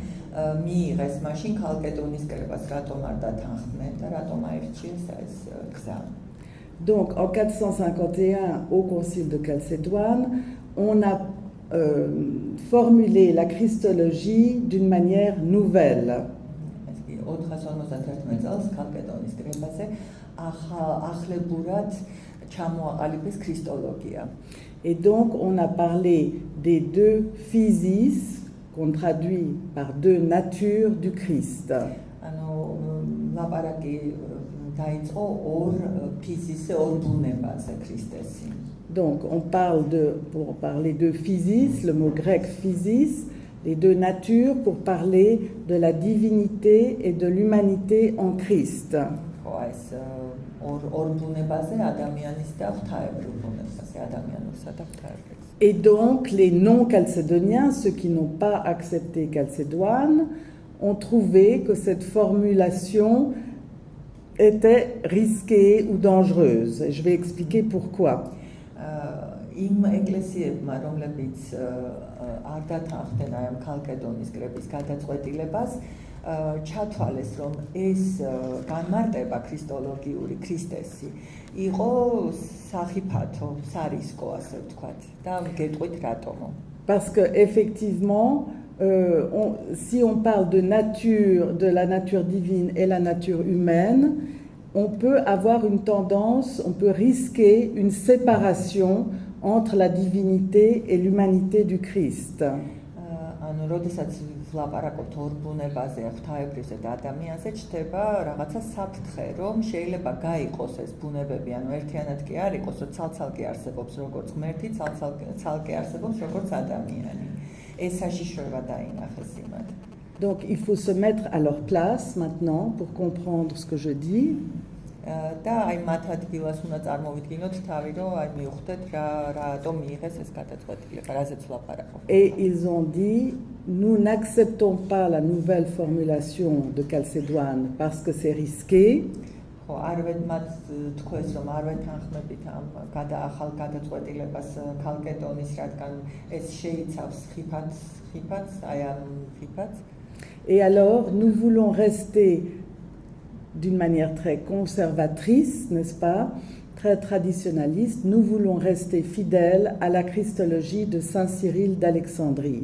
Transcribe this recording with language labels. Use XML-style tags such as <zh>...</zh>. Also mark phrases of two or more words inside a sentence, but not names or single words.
<ka>მიიღეს მაშინ ქალკედონის კრებას, რატომ არ დათანხმდნენ და რატომ აირჩიეს ეს გზა.</ka> <fr>Donc en 451 au concile de Chalcédoine, on a formulé la christologie d'une manière nouvelle.</fr> <ka>451 წელს ქალკედონის კრებაზე ახლებურად ჩამოაყალიბეს ქრისტოლოგია.</ka> <fr>Et donc on a parlé des deux physis qu'on traduit par deux natures du Christ.</fr> <ka>ანუ ლაპარაკი დაიწყო ორ ფიზისზე, ორ ბუნებაზე ქრისტესი.</ka> <fr>Donc on parle pour parler de physis, le mot grec physis, les deux natures pour parler de la divinité et de l'humanité en Christ.</fr> <ka>ხო, ეს ორ ბუნებაზე, ადამიანის და ღვთაებრივ ბუნებაზე, ადამიანურსა და ღვთაებრივ.</ka> <fr>Et donc les non-chalcédoniens, ceux qui n'ont pas accepté Chalcédoine, ont trouvé que cette formulation était risquée ou dangereuse. Et je vais expliquer pourquoi.</fr> <ka>იმ ეკლესიებმა, რომლებიც არ დათანხმდნენ ამ ქალკედონის კრების გადაწყვეტილებას, ჩათვალეს, რომ ეს განმარტება ქრისტოლოგიური ქრისტესი იყო სახიფათო, სარისკო, ასე ვთქვათ. და გეტყვით რატომო.</ka> <fr>Parce que effectivement, si on parle de la nature divine et la nature humaine, on peut avoir une tendance, on peut risquer une séparation entre la divinité et l'humanité du Christ.</fr> <ka>ანუ როდესაც ვლაპარაკობთ ორ ბუნებაზე, ღვთაებრივზე და ადამიანზე, ჩდება რაღაცა საფრთხე, რომ შეიძლება გაიყოს ეს ბუნებები, ანუ ერთიანად კი არ იყოს, რომ ცალ-ცალკე არსებობს როგორც ღმერთი, ცალ-ცალკე არსებობს როგორც ადამიანი. ეს საშიშროება დაინახეს იმად.</ka> <fr>Donc il faut se mettre à leur place maintenant pour comprendre ce que je dis.</fr> <ka>და აი მათ ადგილას უნდა წარმოვიდგინოთ თავი, რომ აი მივხვდეთ რატომ მიიღეს ეს გადაწყვეტილება, რაზეც ვლაპარაკობ.</ka> <fr>Et ils ont dit, nous n'acceptons pas la nouvelle formulation de Chalcédoine parce que c'est risqué.</fr> <ka>ხო, მათ თქვეს, რომ არ ვეთანხმებით ამ ახალ გადაწყვეტილებას ქალკედონის, რადგან ეს შეიცავს ხიფათს, აი ამ ხიფათს.</ka> <fr>Et alors, nous voulons rester d'une manière très conservatrice, n'est-ce pas, très traditionnaliste, nous voulons rester fidèles à la christologie de Saint Cyril d'Alexandrie.</fr>